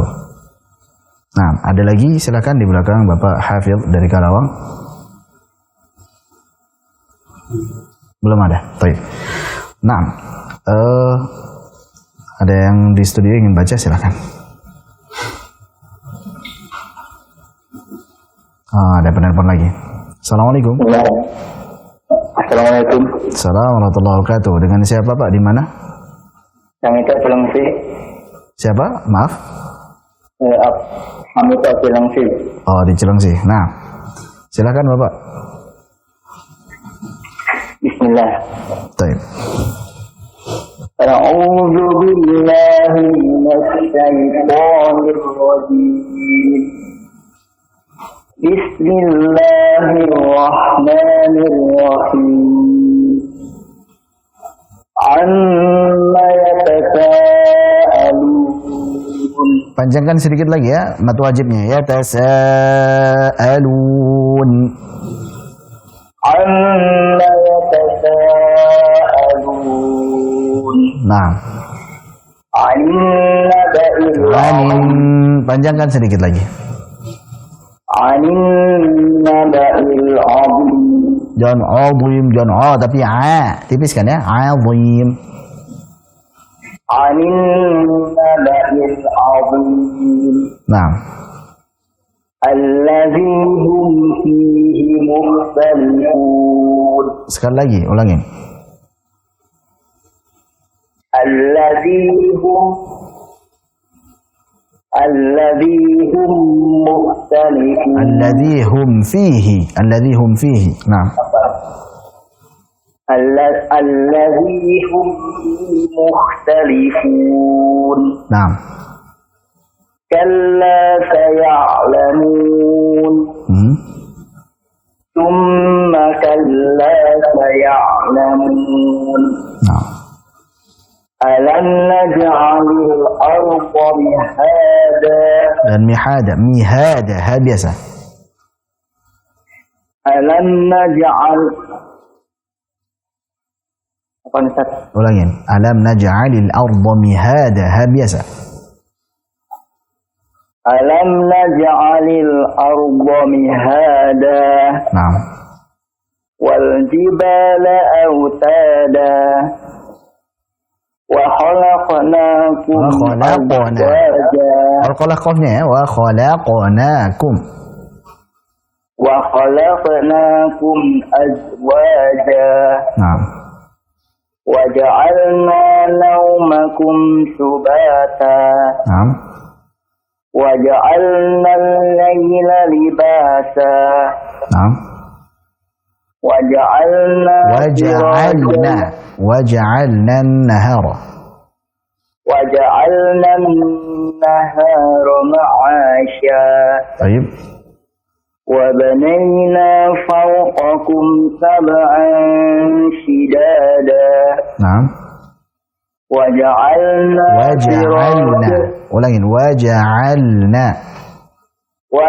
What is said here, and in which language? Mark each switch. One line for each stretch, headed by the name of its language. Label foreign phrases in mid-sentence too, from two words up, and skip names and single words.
Indonesian: Nah, ada lagi silakan di belakang Bapak Hafidh dari Karawang. Belum ada. Baik. Nah, ada yang di studio ingin baca silakan. Ada penelpon lagi. Assalamualaikum. Assalamualaikum.
Arabic: السلام عليكم ورحمة الله وبركاته.
Indonesian: Dengan siapa Pak? Di mana? Yang itu belum sih. Siapa? Maaf. Hamita Cilengsi. Oh, di Cilengsi. Nah, silakan Bapak. Bismillah. Baik.
Arabic: أعوذ بالله من الشيطان الرجيم.
Indonesian: Bismillahirrahmanirrahim.
Arabic: عم يتساءلون.
Indonesian: Panjangkan sedikit lagi ya, mat wajibnya. Yatasaalun.
Arabic: عم يتساءلون.
Indonesian: Nah, panjangkan sedikit lagi. Jangan azim, jangan a tapi a, tipiskan ya, azim. Nah,
Arabic: الذي هم فيه مختلفون.
Indonesian: sekali lagi, ulangin.
Arabic: الذي هم مختلفون. الذي هم فيه. Nah, الذي هم فيه مختلفون.
Indonesian: nah.
Arabic: كلا سيعلمون. ثم كلا سيعلمون.
Indonesian: Nah.
Arabic: ألم نجعل الأرض مهادا.
Indonesian: Dan mihada, ha biasa.
Arabic: ألم نجعل.
Indonesian: Apa nih, Ustaz? Ulangin.
Arabic: ألم نجعل الأرض مهادا,
Indonesian: ha biasa.
Arabic: ألم نجعل الأرض مهادا.
Indonesian: Nah.
Arabic: والجبال أوتادا. وخلقناكم أزواجا.
Indonesian: Al-qalah qafnya ya.
Arabic: وخلقناكم. وخلقناكم أزواجا.
Indonesian: Nah.
Arabic: وجعلنا نومكم سباتا.
Indonesian: Nah.
Arabic: وجعلنا الليل لباسا.
Indonesian: Nah.
Arabic: وجعلنا an-nahara. وجعلنا النهار معاشا.
Indonesian: Baik.
Arabic: وبنينا فوقكم سبعا شدادا.
Indonesian: Nah.
Arabic: Wa ja'alna
Indonesian: ulangin. Wa